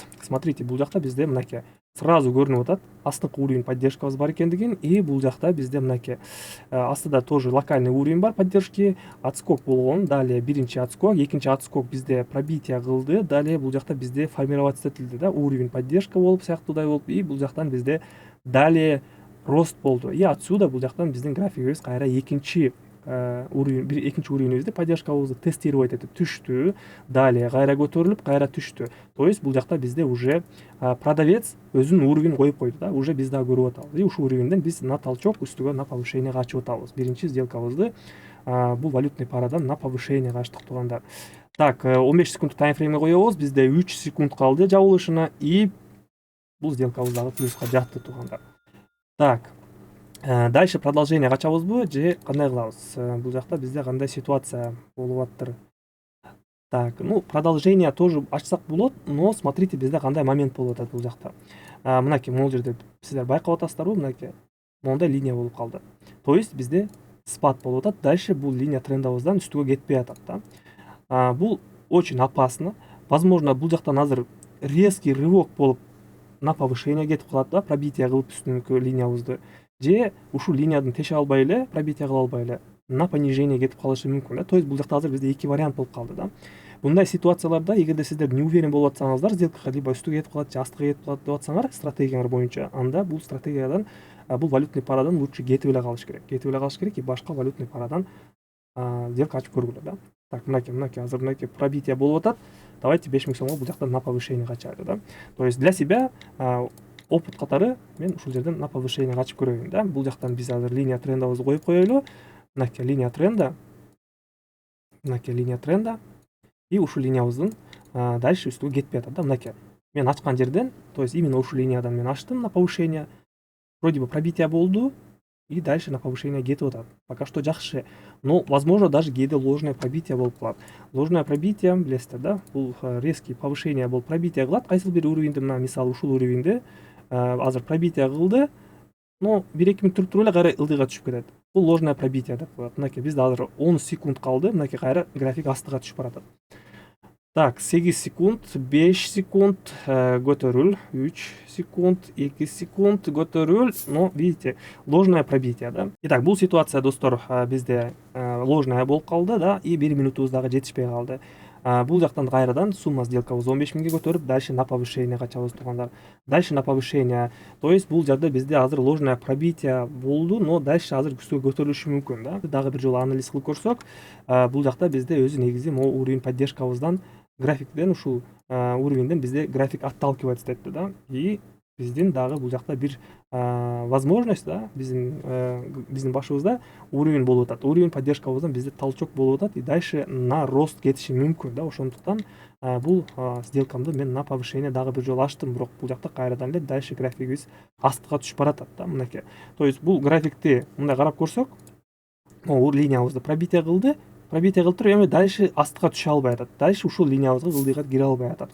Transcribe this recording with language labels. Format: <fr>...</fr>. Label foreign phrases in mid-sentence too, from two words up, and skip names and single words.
<ky>Смотрите, бул жакта бизде мынакей сразу көрүнүп атат астыңкы</ky> <ru>уровень поддержкабыз</ru> <ky>бар экендигин. И бул жакта бизде мынакей астыда</ky> <ru>тоже локальный уровень</ru> <ky>бар</ky> <ru>поддержки, отскок</ru> <ky>болгон. Далее биринчи отскок, экинчи отскок бизде пробитие кылды. Далее бул жакта бизде формироваться этилди да,</ky> <ru>уровень поддержка</ru> <ky>болуп сыяктуудай болуп. И бул жактан бизде</ky> <ru>далее рост</ru> <ky>болду.</ky> <ru>И отсюда</ru> <ky>бул жактан биздин графигибиз кайра экинчи уровенибизди</ky> <ru>поддержкабызды тестировать</ru> <ky>этип түштү. Далее кайра көтөрүлүп, кайра түштү.</ky> <ru>То есть</ru> <ky>бул жакта бизде</ky> <ru>уже продавец</ru> <ky>өзүнүн уровень коюп койду да. Уже биз дагы көрүп атабыз. И ушул уровенден биз</ky> <ru>на толчок</ru> <ky>үстүгө</ky> <ru>на повышение</ru> <ky>качып атабыз. Биринчи сделкабызды бул</ky> <ru>валютный парадан на повышение</ru> <ky>качтык туугандар. Так, 15 секундтук таймфреймге коебуз. Бизде 3 секунд калды жабылышына. И бул сделкабыз дагы плюска жатты туугандар.</ky> <ru>Так, дальше продолжение</ru> <ky>качабызбы же кандай кылабыз? Бул жакта бизде кандай ситуация болуп аттыр?</ky> <ru>Так, ну продолжение тоже</ru> <ky>ачсак болот,</ky> <ru>но смотрите</ru> <ky>бизде кандай момент болуп атат бул жакта. Мынакей могул жерде сиздер байкап атасыздарбы? Мынакей моундай линия болуп калды.</ky> <ru>То есть</ru> <ky>бизде спад болуп атат. Дальше бул</ky> <ru>линия трендабыздан</ru> <ky>үстүгө кетпей атат да.</ky> <ru>Бул очень опасно. Возможно,</ru> <ky>бул жактан азыр</ky> <ru>резкий рывок</ru> <ky>болуп</ky> <ru>на повышение</ru> <ky>кетип калат да, пробитие кылып үстүнкү линиябызды. Же ушул линиядан теше албай эле, пробитие кыла албай эле</ky> <ru>на понижение</ru> <ky>кетип калышы мүмкүн да.</ky> <ru>То есть</ru> <ky>бул жакта азыр бизде эки вариант болуп калды да. Мындай ситуацияларда эгерде сиздер</ky> <ru>не уверен</ru> <ky>болуп атсаңыздар, сделкага либо үстүгө кетип калат же астыга кетип калат деп атсаңар, стратегияңар боюнча, анда бул стратегиядан бул</ky> <ru>валютный парадан лучше</ru> <ky>кетип эле калыш керек. Кетип эле калыш керек и башка</ky> <ru>валютный парадан</ru> <ky>сделка ачып көргүлө да. Так, мынакей азыр мынакей пробитие болуп атат. Давайте 5000 сомго бул жактан</ky> <ru>на повышение</ru> <ky>качайлы да.</ky> <ru>То есть для себя опыт</ru> <ky>катары мен ушул жерден</ky> <ru>на повышение</ru> <ky>качып көрөйүн да. Бул жактан биз азыр</ky> <ru>линия трендабызды</ru> <ky>коюп коелу. Мынакей</ky> <ru>линия тренда.</ru> <ky>Мынакей</ky> <ru>линия тренда.</ru> <ky>И ушул линиябыздын дальше үстүгө кетпей атат да. Мынакей мен ачкан жерден,</ky> <ru>то есть именно</ru> <ky>ушул линиядан мен ачтым</ky> <ru>на повышение. Вроде бы пробитие болду. И дальше на повышение</ru> <ky>кетип атат.</ky> <ru>Пока что</ru> <ky>жакшы.</ky> <ru>Но возможно даже</ru> <ky>кээде</ky> <ru>ложное пробитие</ru> <ky>болуп калат.</ky> <ru>Ложное пробитие</ru> <ky>билесиздер да, бул</ky> <ru>резкий повышение</ru> <ky>болуп пробитие кылат. Кайсыл бир уровеньде, мына мисалы ушул уровеньде азыр пробитие кылды, но 1-2 мүнөт туруп эле кайра ылдыйга түшүп кетет. Бул</ky> <ru>ложное пробитие</ru> <ky>деп коет. Мынакей бизде азыр 10 секунд калды. Мынакей кайра график астыга түшүп баратат. Так, 8 секунд, 5 секунд көтөрүл, 3 секунд, 2 секунд көтөрүл.</ky> <ru>Но видите, ложное пробитие да. Итак,</ru> <ky>бул ситуация достор бизде ложная болуп калды да, и 1 мүнөтүбүз дагы жетишпей калды. Бул жактан кайрадан сумма сделкабызды 15 000 көтөрүп,</ky> <ru>дальше на повышение</ru> <ky>качабыз туугандар.</ky> <ru>Дальше на повышение. То есть</ru> <ky>бул жерде бизде азыр</ky> <ru>ложное пробитие</ru> <ky>болду,</ky> <ru>но дальше</ru> <ky>азыр үстүгө көтөрүлүшү мүмкүн да. Дагы бир жолу анализ кылып көрсөк, бул жакта бизде өзү негизи могу уровень поддержкабыздан, графиктен ушул уровеньден бизде</ky> <ru>график отталкивается</ru> <ky>этти да. И биздин дагы бул жакта бир возможность да, биздин башыбызда уровень болуп атат. Уровень поддержкабыздан бизде толчок болуп атат</ky> <ru>и дальше на рост</ru> <ky>кетиши мүмкүн да. Ошондуктан бул сделкамды мен</ky> <ru>на повышение</ru> <ky>дагы бир жолу ачтым, бирок бул жакта кайрадан эле дальше графигибиз астыга түшүп баратат да, мынакей.</ky> <ru>То есть</ru> <ky>бул графикти мындай карап көрсөк, могу линиябызды пробитие кылды. Пробитие кылып туруп, эми дальше астыга түшө албай атат. Дальше ушул линиябызга ылдыйга кире албай атат.</ky>